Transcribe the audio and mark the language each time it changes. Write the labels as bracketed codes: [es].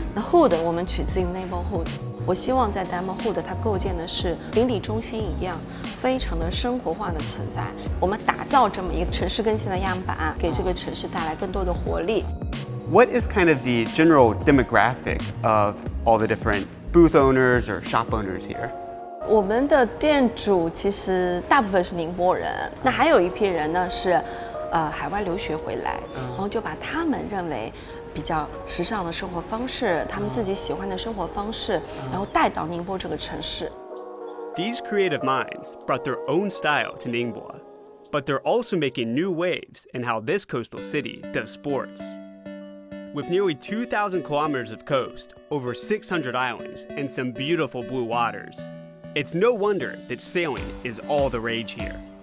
[zh] 那 Hood 我们取自于 Neighborhood， 我希望在 Demohood 它构建的是邻里中心一样。非常的生活化的存在，我们打造这么一个城市更新的样板，给这个城市带来更多的活力。 [en] What is kind of the general demographic of all the different booth owners or shop owners here? [zh] 我们的店主其实大部分是宁波人，那还有一批人呢是海外留学回来，然后就把他们认为比较时尚的生活方式，他们自己喜欢的生活方式，然后带到宁波这个城市。 [en] These creative minds brought their own style to Ningbo, but they're also making new waves in how this coastal city does sports. With nearly 2,000 kilometers of coast, over 600 islands, and some beautiful blue waters, it's no wonder that sailing is all the rage here.